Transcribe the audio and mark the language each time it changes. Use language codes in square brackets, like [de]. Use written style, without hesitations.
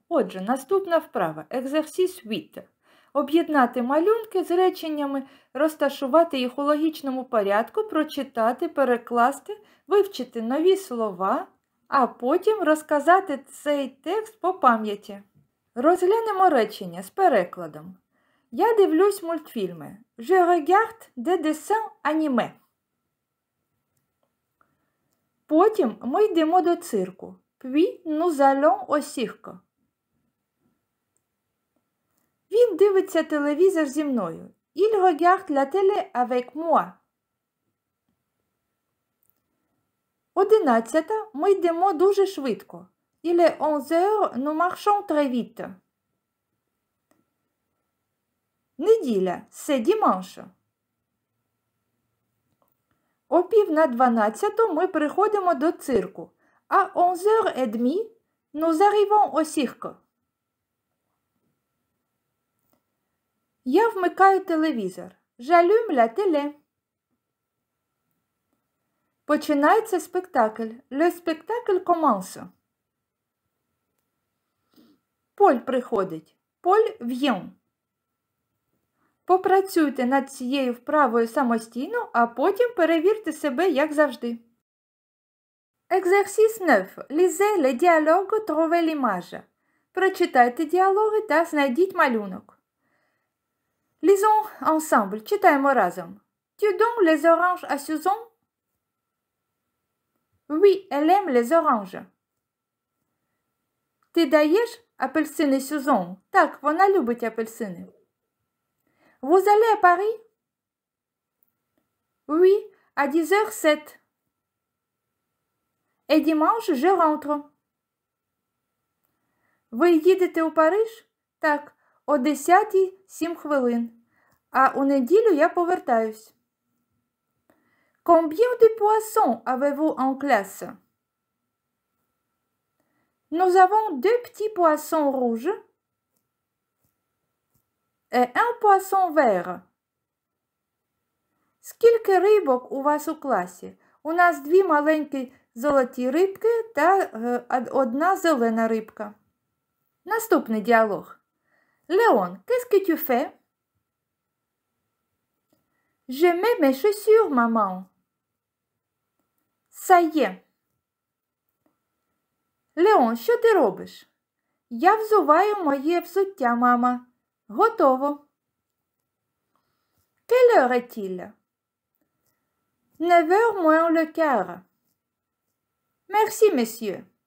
[uk] Отже, наступна вправа – Exercice 8. Об'єднати малюнки з реченнями, розташувати їх у логічному порядку, прочитати, перекласти, вивчити нові слова, а потім розказати цей текст по пам'яті. Розглянемо речення з перекладом. Я дивлюсь мультфільми. [fr] Je regarde des dessins animés. [uk] Потім ми йдемо до цирку. [fr] Puis nous allons au cirque. [uk] Він дивиться телевізор зі мною. [fr] Il regarde la télé avec moi. [uk] 11. Ми йдемо дуже швидко. [fr] Il est 11h, nous marchons très vite. [uk] Неділя – [fr] c'est dimanche. [uk] О 11:45 ми приходимо до цирку. [fr] À 11h30, nous arrivons au cirque. [uk] Я вмикаю телевізор. [fr] J'allume la télé. [uk] Починається спектакль. [fr] Le spectacle commence. [uk] Поль приходить. [fr] Paul vient. [uk] Попрацюйте над цією вправою самостійно, а потім перевірте себе, як завжди. [fr] Exercice 9. Lisez les dialogues, trouvez l'image. [uk] Прочитайте діалоги та знайдіть малюнок. [fr] Lisons ensemble. [uk] Читаємо разом. [fr] Tu donnes les oranges à Susan? Oui, elle aime les oranges. [uk] Ти даєш апельсини Сюзон? Так, вона любить апельсини. [fr] Vous allez à Paris? Oui, à 10h07. Et dimanche, je rentre. [uk] Ви їдете у Париж? Так, о 10:07. А у неділю я повертаюсь. [fr] Combien de poissons avez-vous en classe? Nous avons 2 petits poissons rouges et un poisson vert. [uk] Скільки рибок у вас у класі? У нас 2 маленькі золоті рибки та 1 зелена рибка. Наступний діалог. [fr] Léon, qu'est-ce que tu fais? Je mets mes chaussures, maman. Ça y est. [uk] Léon, що ти робиш? Я взуваю моє взуття, мама. Готово. [fr] Quelle heure est-il? 9h moins le quart. Merci, monsieur.